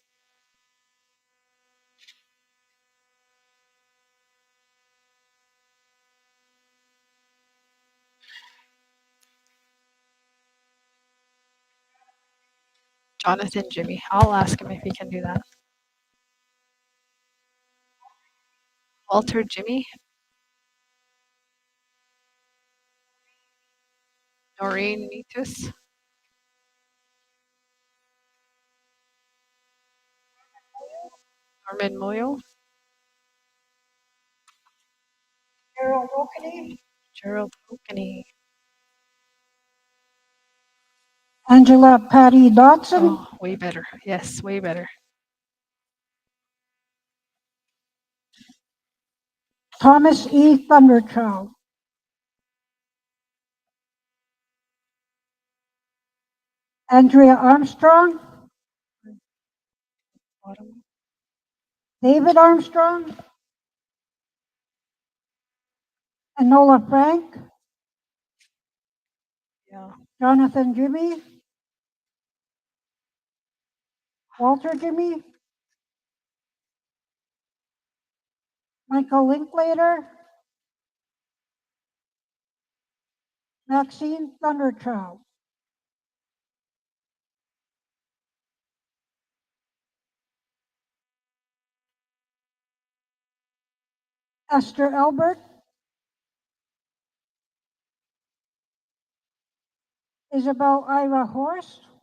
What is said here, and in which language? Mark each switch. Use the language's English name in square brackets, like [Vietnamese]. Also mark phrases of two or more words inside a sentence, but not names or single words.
[English] Jonathan Jimmy. I'll ask him if he can do that. Walter Jimmy. Noreen Mitus. Norman Moyle. Gerald Okeny. Gerald Okeny. Angela Patty Dotson. Oh, way better. Yes, way better. Thomas E. Thunderchild. Andrea Armstrong. Bottom. David Armstrong. Enola Frank, Yeah. Jonathan Jimmy, Walter Jimmy, Michael Linklater, Maxine Thunderchild, Esther Albert, Isabel Ira Horst,